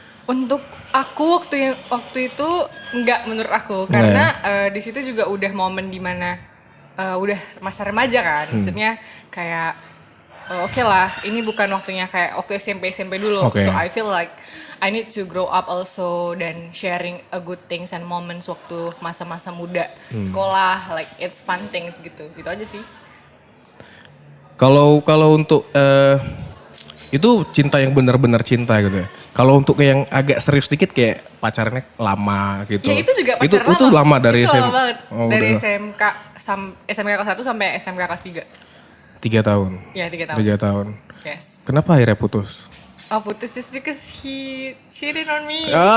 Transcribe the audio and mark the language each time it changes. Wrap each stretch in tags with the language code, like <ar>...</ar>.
<id>Untuk aku waktu itu enggak menurut aku. Karena di situ juga udah momen dimana udah masa remaja kan. Maksudnya kayak oke lah, ini bukan waktunya kayak waktu SMP dulu.</id> <en>So I feel like I need to grow up also dan sharing a good things and moments</en> <id>waktu masa-masa muda sekolah,</id> <en>like it's fun things gitu.</en> <id>Gitu aja sih. Kalau untuk itu cinta yang benar-benar cinta gitu ya. Kalau untuk yang agak serius dikit kayak pacarnya lama gitu. Ya itu juga pacar lama. Itu lama dari itu SMK. Lama banget. Oh, dari udah. SMK kelas 1 sampai SMK kelas 3. 3 tahun. Ya 3 tahun. 3 tahun.</id> <en>Yes.</en> <id>Kenapa akhirnya putus?</id> <en>Oh</en> <id>putus</id> <en>just because he cheated on me.</en>